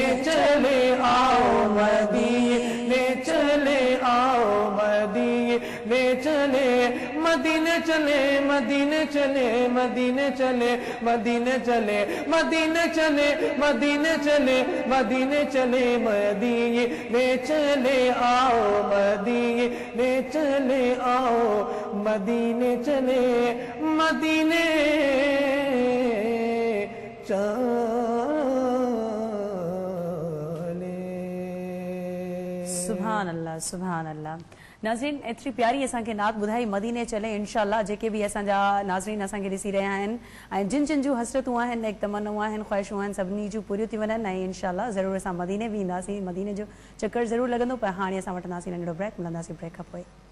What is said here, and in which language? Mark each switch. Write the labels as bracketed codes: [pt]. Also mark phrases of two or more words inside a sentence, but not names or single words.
[ur] چلے آؤ، مدینے چلے آؤ، مدینے چلے، مدینے چلے، مدینے چلے، مدینے چلے، مدینے چلے، مدینے چلے، مدینے چلے، مدینے چلے، مدینے چلے آؤ، مدینے چلے آؤ، مدینے چلے، مدینے [ar] سبحان اللہ، سبحان اللہ۔ [sd] ناظرین ایتری پیاری اساں کے نعت ॿुधाई मदीने चले इंशाअल्लाह، जेके भी असां जा नाज़रीन असां के ॾिसी रहिया आहिनि ऐं जिन जिन जूं हसरतूं आहिनि, एक तमन्नाऊं आहिनि, ख़्वाहिशूं आहिनि, सभिनी जूं पूरियूं थी वञनि ऐं इंशाअल्लाह ज़रूरु असां मदीने बि ईंदासीं, मदीने जो चक्कर ज़रूरु लॻंदो। पर हाणे असां वठंदासीं नंढिड़ो ब्रेक, मिलंदासीं ब्रेक खां पोइ।